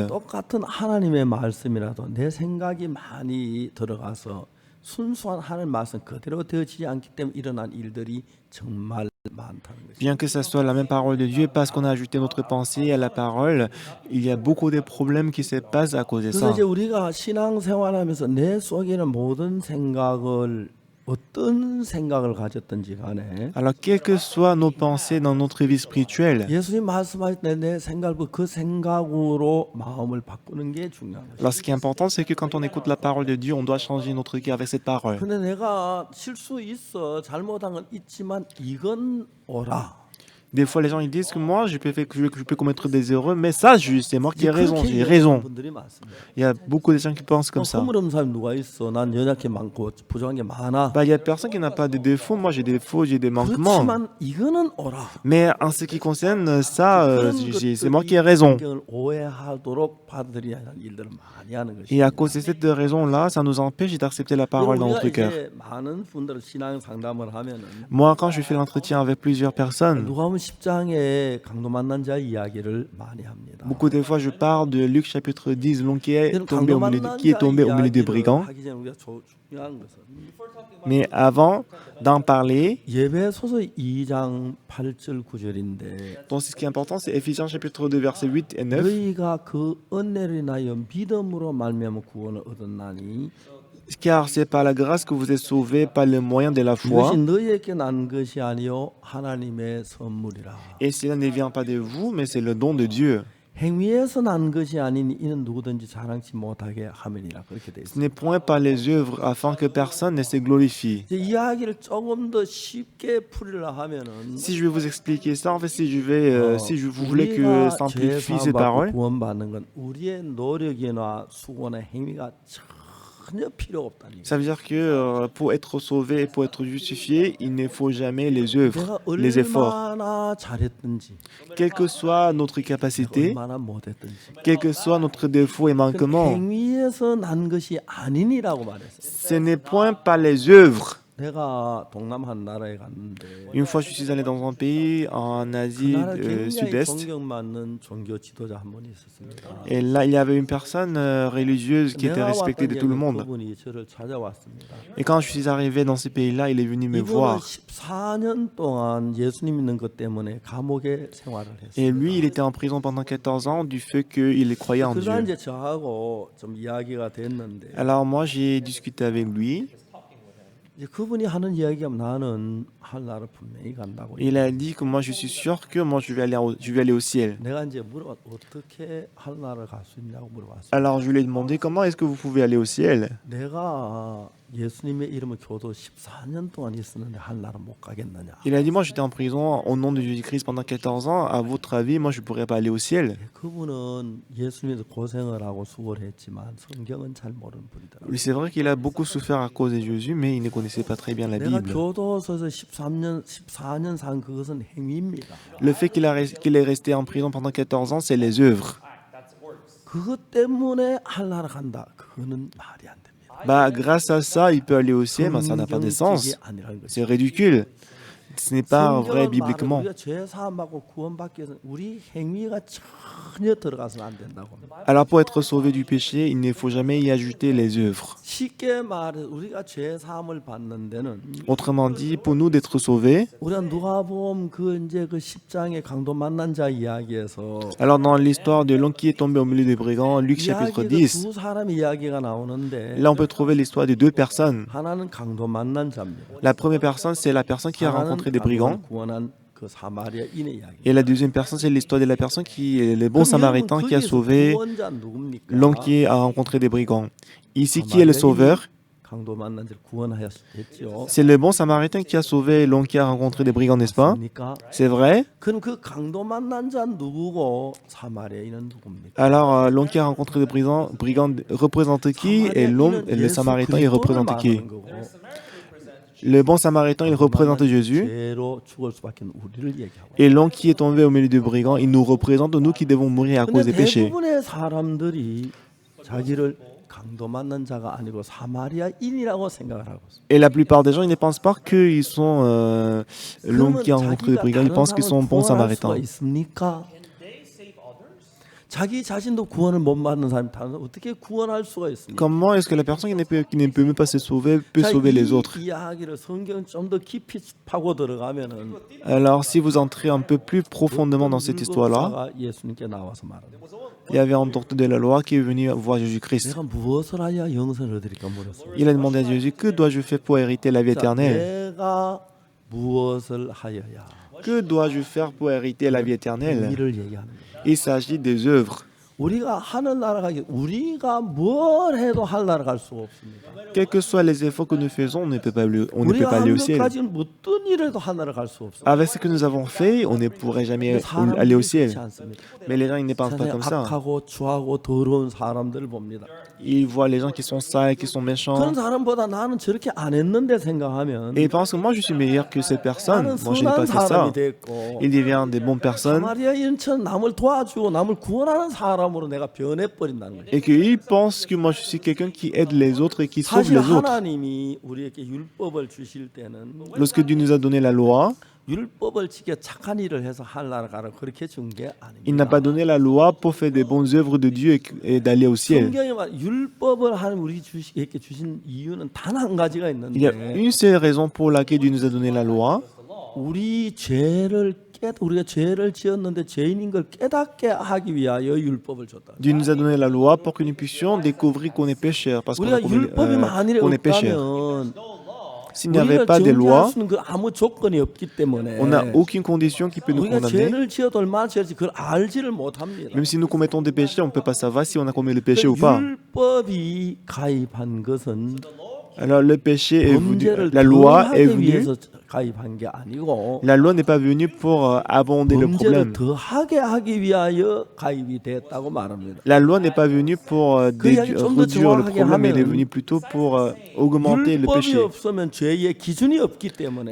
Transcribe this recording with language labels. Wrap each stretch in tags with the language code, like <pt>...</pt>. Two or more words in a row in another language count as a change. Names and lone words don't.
<ko>똑같은 하나님의 말씀이라도 내 생각이 많이 들어가서 순수한 하나님 말씀 그대로 되어지지 않기 때문에 일어난 일들이 정말 많다는 것이죠.</ko> <fr>bien que ça soit la même parole de Dieu, parce qu'on a ajouté notre pensée à la parole, il y a beaucoup de problèmes qui se passent à cause de</fr> <ko>그래서</ko> <fr>ça.</fr> <ko>이제 우리가 신앙생활하면서 내 속에 있는 모든 생각을 어떤 생각을 가졌든지 간에</ko> <fr>Alors, quelles que soient nos pensées dans notre vie spirituelle,</fr> <ko>예수님 말씀하실 때 내 생각을 그 생각으로 마음을 바꾸는 게 중요한</ko> <fr>alors</fr> <ko>것이죠.</ko> <fr>ce qui est important, c'est que quand on écoute la parole de Dieu, on doit changer notre cœur avec cette parole.</fr> <ko>근데 내가 실수 있어 잘못한 건 있지만 이건 옳아.</ko> <fr>Des fois, les gens ils disent que moi, je peux commettre des erreurs, mais ça, c'est moi qui ai raison,</fr> <ko>그렇게</ko> <fr>j'ai</fr> <ko>얘기하는</ko> <fr>raison.</fr> <ko>분들이 많습니다.</ko> <fr>Il y a beaucoup de gens qui pensent comme ça.</fr> <ko>허물없는 사람이 누가 있어? 난 연약해 많고 부족한 게 많아.</ko> <fr>Bah, il y a personne qui n'a pas de défauts. Moi, j'ai des défauts, j'ai des manquements.</fr> <ko>그렇지만 이거는 옳아.</ko> <fr>Mais en ce qui concerne ça,</fr> <ko>그런</ko> <fr>c'est moi qui ai</fr> <ko>것들이</ko> <fr>raison.</fr> <ko>성경을 오해하도록 받아들여야 하는 일들을 많이 하는</ko> <fr>Et à</fr> <ko>것입니다.</ko> <fr>cause de cette raison-là, ça nous empêche d'accepter la parole dans</fr> <ko>우리가</ko> <fr>notre cœur.</fr> <ko>이제 많은 분들 신앙 상담을 하면은</ko> <fr>Moi, quand je fais l'entretien avec plusieurs personnes,</fr> <ko>누가복음 10장에 강도 만난 자 이야기를 많이 합니다.</ko> <fr>beaucoup de fois, je parle de Luc chapitre 10, l'homme</fr> <ko>이런 강도 만난</ko> <fr>qui est</fr> <ko>자</ko> <fr>tombé au milieu des</fr> <ko>이야기를</ko> <fr>brigands.</fr> <ko>하기 전에 우리가 중요한 것은</ko> <fr>Mais avant d'en parler,</fr> <ko>예배소서 2장 8절 9절인데</ko> <fr>donc ce qui est important, c'est Éphésiens chapitre 2, versets 8 et 9.</fr> <ko>너희가 그 은혜를 인하여 믿음으로 말미암아 구원을 얻었나니</ko> <fr>Car c'est par la grâce que vous êtes sauvés par le moyen de la foi.</fr> <ko>이것이 너희에게 난 것이 아니요 하나님의 선물이라.</ko> <fr>Et cela ne vient pas de vous, mais c'est le don de Dieu.</fr> <ko>행위에서 난 것이 아니니 이는 누구든지 자랑치 못하게 함이니라. 그렇게 돼</ko> <fr>Ce</fr> <ko>있습니다.</ko> <fr>n'est point par les œuvres, afin que personne ne se glorifie.</fr> <ko>이제 이야기를 조금 더 쉽게 풀이려 하면은</ko> <fr>Si je vais vous expliquer ça, en fait, si vous voulez que</fr> <ko>우리가</ko> <fr>simplifie ces</fr> <ko>죄사함 받고</ko> <fr>paroles,</fr> <ko>구원받는 건 우리의 노력이나 수고나 행위가 전혀 필요 없다는 얘기예요.</ko> <fr>ça veut dire que pour être sauvé et pour être justifié, il ne faut jamais les œuvres,</fr> <ko>내가</ko> <fr>les efforts.</fr> <ko>얼마나 잘했든지</ko> <fr>Quelle que soit notre capacité,</fr> <ko>얼마나 못했든지</ko> <fr>quel que soit notre défaut et</fr> <ko>그</ko> <fr>manquement,</fr> <ko>행위에서 난 것이 아니니라고 말했어요.</ko> <fr>ce n'est point par les œuvres.</fr> <ko>내가 동남 한 나라에 갔는데</ko> <fr>Une fois, je suis allé dans un pays en</fr> <ko>그</ko> <fr>Asie</fr> <ko>나라 굉장히</ko> <fr>sud-est.</fr> <ko>존경받는 종교 지도자 한 분이 있었습니다.</ko> <fr>Et là, il y avait une personne religieuse qui était</fr> <ko>내가</ko> <fr>respectée de</fr> <ko>왔던</ko> <fr>tout le</fr> <ko>얘기</ko> <fr>monde.</fr> <ko>그분이 저를 찾아왔습니다.</ko> <fr>Et quand je suis arrivé dans ce pays-là, il est venu me</fr> <ko>이분은</ko> <fr>voir.</fr> <ko>14년 동안 예수님 믿는 것 때문에 감옥에 생활을</ko> <fr>Et</fr> <ko>했어요.</ko> <fr>lui, il était en prison pendant 14 ans du fait qu'il croyait en</fr> <ko>그러다</ko> <fr>Dieu.</fr> <ko>이제 저하고 좀 이야기가 됐는데</ko> <fr>Alors moi, j'ai discuté avec lui.</fr> <ko>이제 그분이 하는 이야기가 나는 하늘나라 분명히 간다고.</ko> <fr>Il a dit que moi, je suis sûr que moi, je vais aller au ciel.</fr> <ko>내가 이제 물어봤 어떻게 하늘나라를 갈 수 있냐고 물어봤어요.</ko> <fr>Alors je lui ai demandé comment est-ce que vous pouvez aller au ciel.</fr> <ko>내가 예수님의 이름을 교도 14년 동안 있었는데 하늘나라 못 가겠느냐.</ko> <fr>Il a dit, moi, j'étais en prison au nom de Jésus-Christ pendant 14 ans. À votre avis, moi, je ne pourrais pas aller au ciel.</fr> <ko>그분은 예수님에서 고생을 하고 수고를 했지만 성경은 잘 모르는 분이더라고요.</ko> <fr>Oui, c'est vrai qu'il a beaucoup souffert à cause de Jésus, mais il ne connaissait pas très bien la</fr> <ko>내가</ko> <fr>Bible.</fr> <ko>교도소에서 14년 산 그것은 행위입니다.</ko> <fr>Le fait qu'il est resté en prison pendant 14 ans, c'est les œuvres.</fr> <ko>그것 때문에 하늘나라 간다. 그거는 말이 안 됩니다.</ko> <fr>Bah, grâce à ça, il peut aller au ciel, mais ça n'a pas de</fr> <ko>성경적이</ko> <fr>sens.</fr> <ko>아니라는 거죠.</ko> <fr>C'est ridicule. Ce n'est pas vrai</fr> <ko>성경은 말은</ko> <fr>bibliquement.</fr> <ko>우리가 죄 사함 받고 구원받기 위해서 우리 행위가 전혀 들어가서는 안 된다고 합니다.</ko> <fr>Alors, pour être sauvé du péché, il ne faut jamais y ajouter les œuvres.</fr> <ko>쉽게 말해 우리가 죄 사함을 받는 데는</ko> <fr>Autrement dit, pour nous d'être sauvés,</fr> <ko>우리가 누가복음 그 이제 그 10장의 강도 만난 자 이야기에서</ko> <fr>alors dans l'histoire de l'homme qui est tombé au milieu des brigands, Luc chapitre</fr> <ko>이야기에도</ko> <fr>10,</fr> <ko>두 사람 이야기가 나오는데</ko> <fr>là on peut trouver l'histoire de deux personnes.</fr> <ko>하나는 강도 만난 자입니다.</ko> <fr>La première personne, c'est la personne qui a rencontré des brigands.</fr> <ko>구원한 그 사마리아인의 이야기.</ko> <fr>Et la deuxième personne, c'est l'histoire de la personne qui est le bon samaritain qui a sauvé</fr> <ko>구원자 누굽니까?</ko> <fr>l'homme qui a rencontré des brigands. Ici, qui est le sauveur?</fr> <ko>강도 만난 자를 구원하였죠.</ko> <fr>C'est le bon samaritain qui a sauvé l'homme qui a rencontré des brigands, n'est-ce pas?</fr> <ko>그러니까</ko> <fr>C'est vrai?</fr> <ko>그럼 그 강도 만난 자 누구고 사마리아인은 누굽니까?</ko> <fr>Alors, l'homme qui a rencontré des brigands représente qui? Et l'homme, le samaritain, il représente qui? Le bon samaritain, il représente Jésus.</fr> <ko>죄로 죽을 수밖에 없는 우리를 얘기하고.</ko> <fr>Et l'homme qui est tombé au milieu des brigands, il nous représente, nous qui devons mourir à cause</fr> <ko>근데</ko> <fr>des péchés.</fr> <ko>대부분의 사람들이 자기를 강도 맞는 자가 아니고 사마리아인이라고 생각을 하고 있어요.</ko> <fr>Et la plupart des gens, ils ne pensent pas qu'ils sont l'homme qui a rencontré les</fr> <ko>자기가</ko> <fr>brigands, ils</fr> <ko>다른</ko> <fr>pensent qu'ils sont</fr> <ko>사람을</ko> <fr>bons</fr> <ko>구원할 수가</ko> <fr>samaritains.</fr> <ko>있습니까? 자기 자신도 구원을 못 받는 사람이 다른 사람 어떻게 구원할 수가 있습니까?</ko> <fr>Comment est-ce que la personne qui ne peut même pas se sauver peut</fr> <ko>자,</ko> <fr>sauver les</fr> <ko>이</ko> <fr>autres?</fr> <ko>이야기를 성경 좀 더 깊이 파고 들어가면은</ko> <fr>Alors, si vous entrez un peu plus profondément dans cette histoire-là,</fr> <ko>율법사가 예수님께 나와서 말합니다.</ko> <fr>il y avait un docteur de la loi qui est venu voir Jésus-Christ.</fr> <ko>내가 무엇을 하여 영생을 얻으리까 물었습니다.</ko> <fr>Il a demandé à Jésus, que dois-je faire pour hériter la vie</fr> <ko>자,</ko> <fr>éternelle?</fr> <ko>내가 무엇을 하여야</ko> <fr>Que dois-je faire pour hériter la vie éternelle?</fr> <ko>이를 얘기하는 거예요.</ko> <fr>Il s'agit des œuvres.</fr> <ko>우리가 하늘 나라가기 우리가 뭘 해도 하늘 나라갈 수가 없습니다.</ko> <fr>Quels que soient les efforts que nous faisons, on ne peut</fr> <ko>우리가</ko> <fr>pas aller</fr> <ko>한</ko> <fr>au ciel.</fr> <ko>것까지는 어떤 일에도 하늘 나라갈 수 없습니다.</ko> <fr>Avec ce que nous avons fait, on ne pourrait jamais aller au ciel.</fr> <ko>그렇지 않습니다.</ko> <fr>Mais les gens, ils ne pensent pas</fr> <ko>세상에</ko> <fr>comme ça.</fr> <ko>악하고 추하고 더러운 사람들을 봅니다.</ko> <fr>Ils voient les gens qui sont sales, qui sont méchants.</fr> <ko>그런 사람보다 나는 저렇게 안 했는데 생각하면</ko> <fr>Et ils pensent que moi, je suis meilleur que cette personne.</fr> <ko>나는</ko> <fr>Moi, je n'ai</fr> <ko>선한</ko> <fr>pas fait ça.</fr> <ko>사람이 됐고</ko> <fr>Ils deviennent des bonnes personnes.</fr> <ko>사마리아인처럼 남을 도와주고 남을 구원하는 사람으로 내가 변해버린다는 거예요.</ko> <fr>Et qu'ils pensent que moi, je suis quelqu'un qui aide les autres et qui sauve</fr> <ko>사실</ko> <fr>les autres.</fr> <ko>하나님이 우리에게 율법을 주실 때는</ko> <fr>Lorsque Dieu nous a donné la loi,</fr> <ko>율법을 지켜 착한 일을 해서 하늘나라 가라 그렇게 준 게</ko> <fr>il n'a</fr> <ko>아닙니다.</ko> <fr>pas donné la loi pour faire des bonnes œuvres de Dieu et d'aller au ciel.</fr> <ko>성경에 말 율법을 하나님 우리에게 주신 이유는 단 한 가지가</ko> <fr>Il y a</fr> <ko>있는데</ko> <fr>une seule raison pour laquelle Dieu nous a donné la loi.</fr> <ko>우리가 죄를 지었는데 죄인인 걸 깨닫게 하기 위하여 율법을 줬다.</ko> <fr>Dieu nous a donné la loi pour que nous puissions découvrir qu'on est pécheur, parce</fr> <ko>우리가 율법이 만일에</ko> <fr>qu'on est pécheur.</fr> <ko>없다면</ko> <fr>S'il n'y avait</fr> <ko>우리가</ko> <fr>pas de</fr> <ko>정죄할</ko> <fr>loi,</fr> <ko>수 있는 그 아무 조건이 없기 때문에</ko> <fr>on n'a aucune condition qui peut nous</fr> <ko>우리가</ko> <fr>condamner.</fr> <ko>죄를 지어도 얼마나 죄지 그걸 알지를 못합니다.</ko> <fr>Même si nous commettons des péchés, on ne peut pas savoir si on a commis le péché ou pas.</fr> <ko>율법이 가입한 것은</ko> <fr>Alors le péché est venu,</fr> <ko>범죄를</ko> <fr>la loi est</fr> <ko>더하기</ko> <fr>venue.</fr> <ko>위해서 가입한 게 아니고</ko> <fr>La loi n'est pas venue pour abonder le</fr> <ko>범죄를</ko> <fr>problème.</fr> <ko>더하게 하기 위하여 가입이 됐다고 말합니다.</ko> <fr>La loi n'est pas venue pour</fr> <ko>이야기 좀더</ko> <fr>réduire le</fr> <ko>정확하게</ko> <fr>problème, elle est</fr> <ko>하면은</ko> <fr>venue plutôt pour augmenter le</fr> <ko>율법이</ko> <fr>péché.</fr> <ko>없으면 죄의 기준이 없기 때문에</ko>